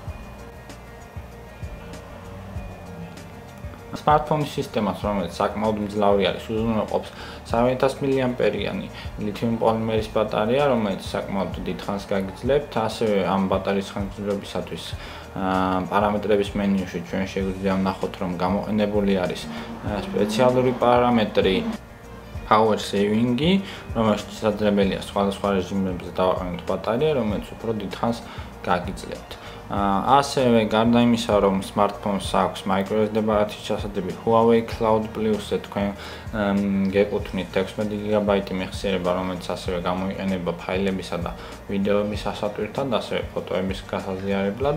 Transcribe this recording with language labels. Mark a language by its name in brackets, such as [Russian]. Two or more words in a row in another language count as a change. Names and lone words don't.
[Georgian] Smartphone-ის სისტემას, რომელიც საკმაოდ მძლავრი არის, უზრუნველყოფს 3000 mAh-იანი ლითიუმ პოლიმერის ბატარეა, რომელიც საკმაოდ დიდ ხანს გაგიძლებთ. ასევე ამ ბატარეის ხანგრძლივობისათვის პარამეტრების მენიუში ჩვენ შეგვიძლია ვნახოთ, რომ გამოყენებული არის სპეციალური პარამეტრი [English] power saving- [Georgian] ი, რომელშიც შესაძლებელია სხვადასხვა რეჟიმებზე დავაყენოთ ბატარეა, რომელიც უფრო დიდ ხანს გაგიძლებთ. ასევე გარდა იმისა, რომ smartphone-ს აქვს micro SD ბარათის ჩასატები, Huawei Cloud Plus-ზე თქვენ გეკუთვნით 16 GB მეხსიერება, რომელიც ასევე გამოიყენება ფაილებისა და ვიდეოების ასატვირთად, ასევე ფოტოების გასაზიარებლად.